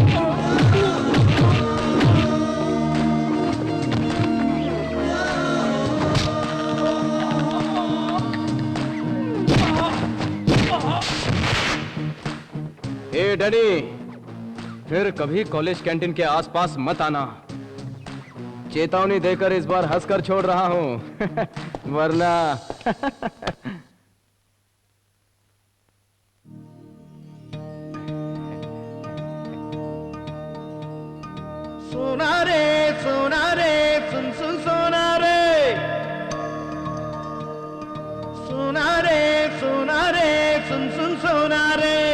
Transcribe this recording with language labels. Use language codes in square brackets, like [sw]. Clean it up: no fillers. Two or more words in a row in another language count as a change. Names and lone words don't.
[hi] ए डैडी, फिर कभी कॉलेज कैंटीन के आसपास मत आना। चेतावनी देकर इस बार हंसकर छोड़ रहा हूं वरना सोना रे सुन सुन सोना रे, सोना रे सुन सुन सोना रे,